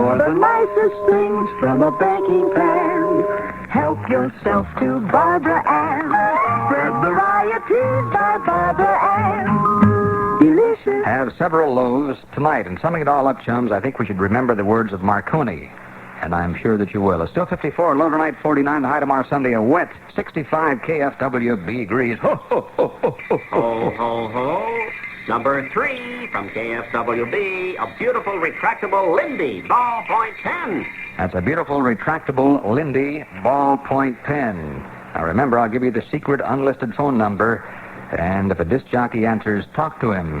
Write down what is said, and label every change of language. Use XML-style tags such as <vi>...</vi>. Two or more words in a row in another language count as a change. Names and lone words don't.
<en>For the nicest things from a banking pan, help yourself to Barbara Ann. Spread varieties by Barbara Ann. Delicious. Have several loaves tonight. And summing it all up, chums, I think we should remember the words of Marconi. And I'm sure that you will. It's still 54, low tonight 49, the high tomorrow Sunday, a wet 65 KFWB degrees. Ho, ho, ho, ho, ho, Ho, ho, ho. Number 3 from KFWB, a beautiful retractable Lindy ballpoint pen. That's a beautiful retractable Lindy ballpoint pen. Now remember, I'll give you the secret unlisted phone number, and if a disc jockey answers, talk to him.</en>